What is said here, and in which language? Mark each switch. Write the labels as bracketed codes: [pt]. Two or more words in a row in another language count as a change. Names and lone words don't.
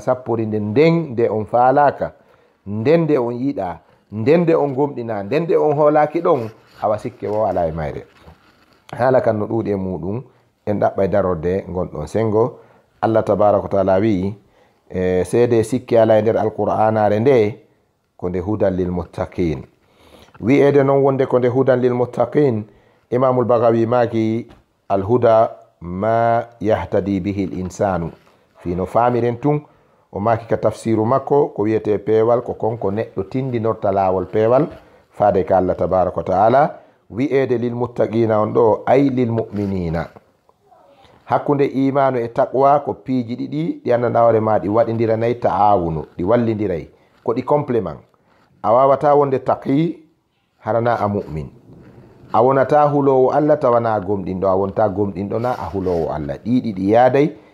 [ff] sappori nden nde on faalaka nden nde on yiɗa nden nde on gomɗina nden nde on hoolaki ɗon awa sikke wo ala e mayre haala kan no ɗuuɗi e muɗum en ɗaɓɓa e darorde gonɗon sengo [ar] الله تبارك وتعالى [ff] wi seede sikke ala e nder alqur'anare nde ko nde [ar] هدى للمتقين [ff] wi'ede noon wonde ko nde [ar] هدى للمتقين [ff] imamul Bagawi maki [ar] الهدى ما يهتدي به [ff] l insanu fino famiren tun o maki ka tafsiru makko ko wiyete peewal ko konko neɗɗo tindinorta laawol peewal faade ka Allah tabaraka wa taala wi'ede [ar] للمتقين [ff] on ɗo ay [ar] للمؤمنين [ff] hakkunde imanu e taqwa ko piiji ɗiɗi ɗi anndanɗa hoore ma ɗi waɗidiranayi ta'awunu ɗi wallidiray ko ɗi complément a wawata wonde taqi harana a mu'min a wonata hulowo Allah tawana gomɗinɗo a wonta gomɗinɗo na a hulowo Allah ɗiɗi ɗi yaaday